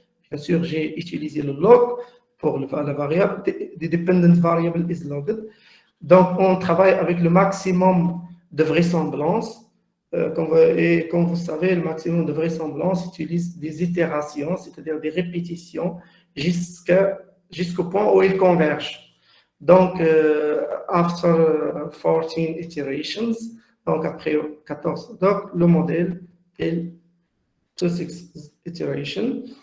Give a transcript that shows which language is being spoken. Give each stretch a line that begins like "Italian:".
French: Bien sûr, j'ai utilisé le log pour la variable.
English: The dependent variable is logged.
French: Donc, on travaille avec le maximum de vraisemblance. Et comme vous savez, le maximum de vraisemblance utilise des itérations, c'est-à-dire des répétitions, jusqu'au point où ils convergent. Donc,
English: after 14 iterations,
French: donc après 14, donc le modèle est 26 iterations.